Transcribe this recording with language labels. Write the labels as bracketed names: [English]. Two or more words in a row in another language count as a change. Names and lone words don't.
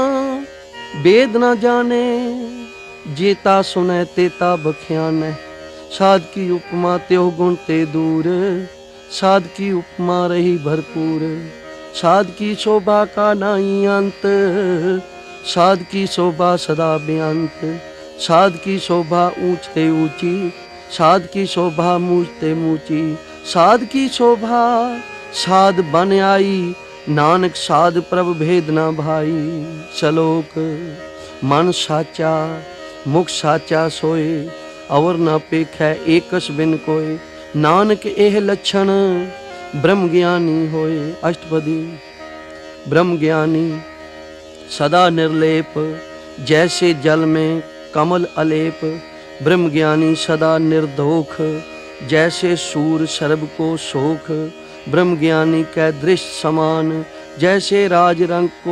[Hindi] वेद न जाने, जेता सुनै तेता बख्यानै, साध की उपमा त्यों गुण ते दूर, साध की उपमा रही भरपूर, साध की शोभा का नाई अंत, साध की शोभा सदा बेअंत, साध की शोभा ऊंच ते ऊंची, साध की शोभा मूछ ते मूची, साध की शोभा साध बन आई, नानक साध प्रभ भेद ना भाई, सलोक मन साचा मुख साचा सोए, अवर न पेखै एकस बिन कोय, नानक एह लक्षण ब्रह्म ज्ञानी होए। अष्टपदी। ब्रह्म ज्ञानी सदा निर्लेप, जैसे जल में कमल अलेप, ब्रह्म ज्ञानी सदा निर्दोख, जैसे सूर सर्ब को शोक, ब्रह्म ज्ञानी कै दृष्ट समान, जैसे राज रंग को